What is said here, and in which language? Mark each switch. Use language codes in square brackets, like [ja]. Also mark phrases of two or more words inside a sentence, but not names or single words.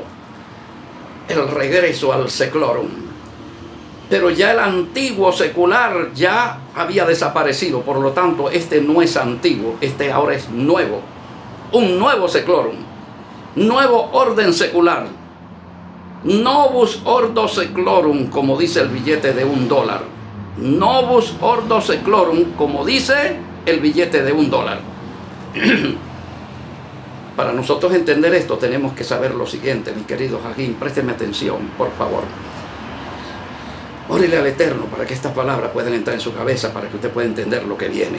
[es] El regreso al seclorum. Pero ya el antiguo secular ya había desaparecido, por lo tanto, este no es antiguo, este ahora es nuevo. Un nuevo seclorum, nuevo orden secular. [la] Novus ordo seclorum, [es] como dice el billete de $1. [la] Novus ordo seclorum, [es] como dice el billete de $1. Para nosotros entender esto tenemos que saber lo siguiente, mis queridos Jajín, présteme atención, por favor. Órele al Eterno para que estas palabras puedan entrar en su cabeza, para que usted pueda entender lo que viene.